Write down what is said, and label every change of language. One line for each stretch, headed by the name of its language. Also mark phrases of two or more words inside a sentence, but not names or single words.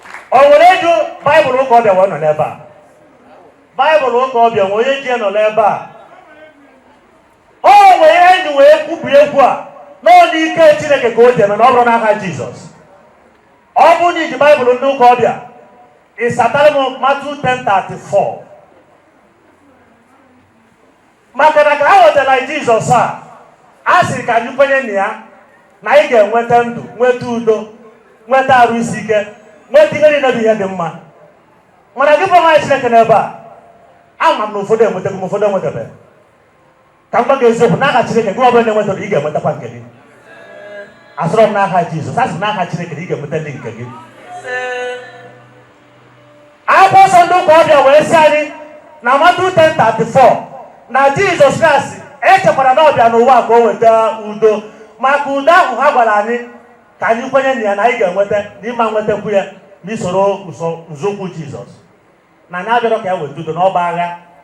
Igbo: O nwere eju Baịbụl ụka ọbịa wee nọ n'ebe a? Baịbụl ụka ọbịa nwe onye ji ya nọ n'ebe a? O nwere ihe ndị wee kwubi egwu a, nọọ n'ike Chineke ka o ji eme na ọ bụrụ n'aha Jizọs. Ọ bụrụ na iji Baịbụl ndị ụka ọbịa, ị satara m Matthew ten thirty-four. Maka na ka ha wetara Jizọs a, a sịrị ka anyị kwenye na ya, na anyị ga-enweta ndụ, nweta udo, nweta arụ isi ike, nweta ihe niile bụ ihe dị mma. Mana gị bụ nwa Chineke n'ebe a, ama m na ụfọdụ enwetago m, ụfọdụ enwetabeghị. Ka m gwa gị eziokwu, n'aha Chineke, gị ọ bụla na-enwetabeghị, ị ga-enwetakwa nke gị. Asọrọ m n'aha Jizọs, a sị n'aha Chineke na ị ga-enweta ndị nke gị. Akwụkwọ nsọ ndị ụka ọbịa wee sị anyị na Matthew ten thirty-four na Jizọs Kraịst echekwara na ọ bịa n'ụwa ka o weta udo. Maka udo ahụ ha gwara anyị ka anyị kwenye na ya na anyị ga-enweta, na ịma nwetakwu ya, na isoro ụzọ, nzọụkwụ Jizọs. Na anyị abịarọ ka ya weta udo n'ọgba agha.